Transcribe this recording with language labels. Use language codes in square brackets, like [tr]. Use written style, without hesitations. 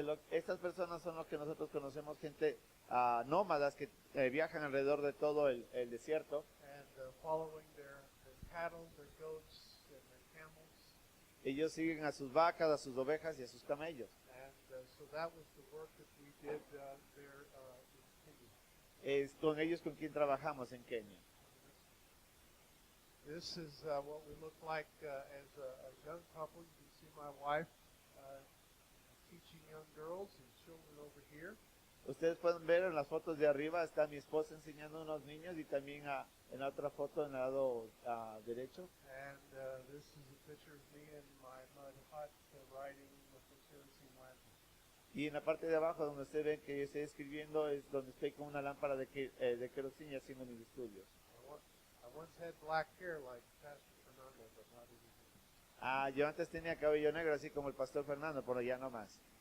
[es] Estas personas son los que nosotros conocemos, gente nómadas que viajan alrededor de todo el desierto. [en] And following their cattle, their goats, and their camels. [es] Ellos siguen a sus vacas, a sus ovejas y a sus camellos. [en] And so that was the work that we did there in Kenya. [es] Es con ellos con quien trabajamos en Kenia. [en] This is what we look like as a young couple. You can see my wife teaching young girls and children over here. [es] Ustedes pueden ver en las fotos de arriba, está mi esposa enseñando a unos niños y también en la otra foto en el lado derecho. [en] And this is a picture of me in my mud hut riding with the Tennessee Wagner. [es] Y en la parte de abajo donde ustedes ven que yo estoy escribiendo es donde estoy con una lámpara de queroseno haciendo mis estudios. [en] I once had black hair like Pastor Fernando, but not anymore. [es] Yo antes tenía cabello negro así como el pastor Fernando, pero ya no más.